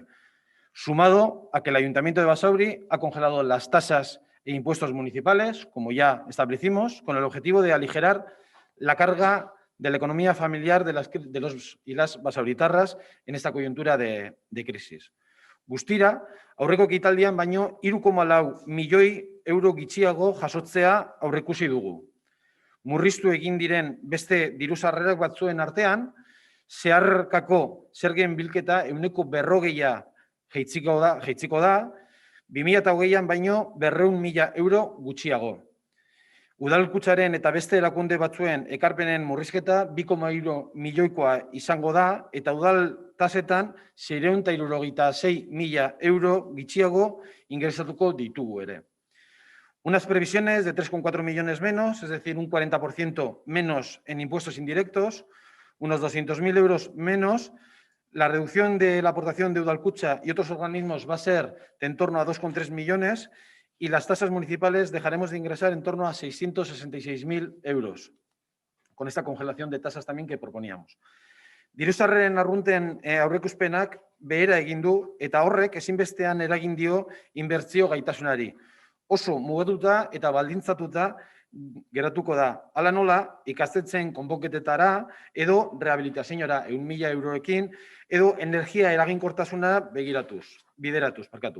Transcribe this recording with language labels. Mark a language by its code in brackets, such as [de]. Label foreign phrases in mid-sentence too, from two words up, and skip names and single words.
[es] Sumado a que el Ayuntamiento de Basauri ha congelado las tasas e impuestos municipales, como ya establecimos, con el objetivo de aligerar la carga de la economía familiar de los y las basauritarras en esta coyuntura de crisis. [eu] Guztira, aurreko ekitaldian baino 3,4 milioi euro gutxiago jasotzea aurreikusi dugu. Murriztu egin diren beste diru-sarrerak batzuen artean, zeharkako zergen bilketa 40% jaitsiko da, 2020an baino 200.000 euro gutxiago. Udalkutsaren eta beste erakunde batzuen ekarpenen murrizketa 2,3 milioikoa izango da eta udal tasetan 676.000 euro gutxiago ingresatuko ditugu ere. [es] Unas previsiones de 3,4 millones menos, es decir, un 40% menos en impuestos indirectos, unos 200.000 euros menos. La reducción de la aportación de Udalkutxa y otros organismos va a ser de en torno a 2,3 millones y las tasas municipales dejaremos de ingresar en torno a 666.000 euros, con esta congelación de tasas también que proponíamos. [eu] Diru-sarreren arrunten aurreikuspenak behera egin du eta horrek ezinbestean eragin dio inbertsio gaitasunari. Oso mugatuta eta baldintzatuta geratuko da. Hala nola, ikastetxeen konponketetara edo rehabilitazioara 100.000 euroekin edo energia eraginkortasuna bideratuz.